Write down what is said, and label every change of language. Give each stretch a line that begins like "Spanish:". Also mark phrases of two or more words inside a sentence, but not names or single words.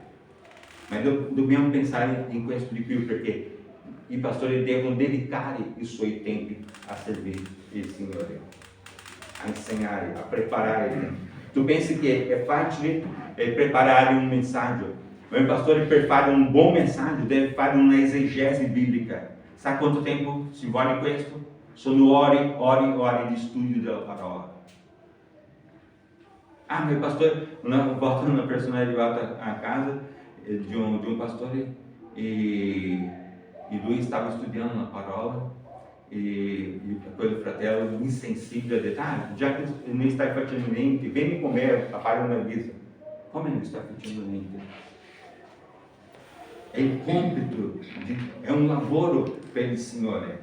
Italian: Ma dobbiamo pensare in questo di più, perché i pastori devono dedicare i suoi tempi a servire il Signore, a insegnare, a preparare. Tu pensi che è facile preparare un messaggio?
Portuguese: O pastor, per fare un buon messaggio, deve fare una esegese biblica.
Italian: Sa quanto tempo ci vuole questo? Sono ore di studio della parola.
Portuguese: Ah, meu pastor, uma volta uma pessoa
Italian: arrivata a casa
Portuguese: de um pastor
Italian: e lui stava studiando a parola e quel fratello insensibile ha detto, già che non stai facendo niente, vieni con me a fare una visita. Come non stai facendo niente? È il compito, è un lavoro per il Signore.